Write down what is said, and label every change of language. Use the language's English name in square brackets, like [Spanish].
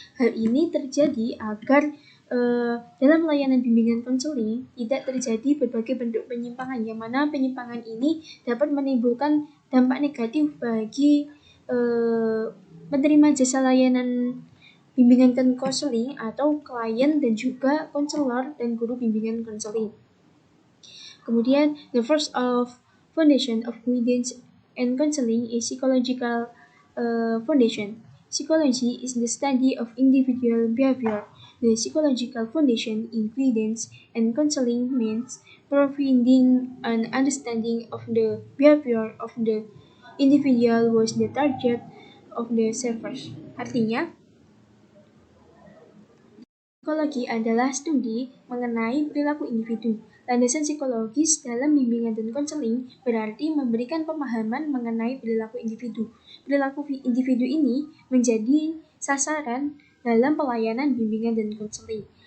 [Indonesian] Hal ini terjadi agar dalam layanan bimbingan konseling tidak terjadi berbagai bentuk penyimpangan, yang mana penyimpangan ini dapat menimbulkan dampak negatif bagi penerima jasa layanan bimbingan dan konseling atau klien dan juga konselor dan guru bimbingan konseling. Kemudian, [English] the first of foundation of guidance and counseling is psychological foundation. Psychology is the study of individual behavior. The psychological foundation in guidance and counseling means providing an understanding of the behavior of the individual was the target of the service. [Indonesian] Artinya, psikologi adalah studi mengenai perilaku individu. Landasan psikologis dalam bimbingan dan konseling berarti memberikan pemahaman mengenai perilaku individu. Perilaku individu ini menjadi sasaran dalam pelayanan bimbingan dan konseling.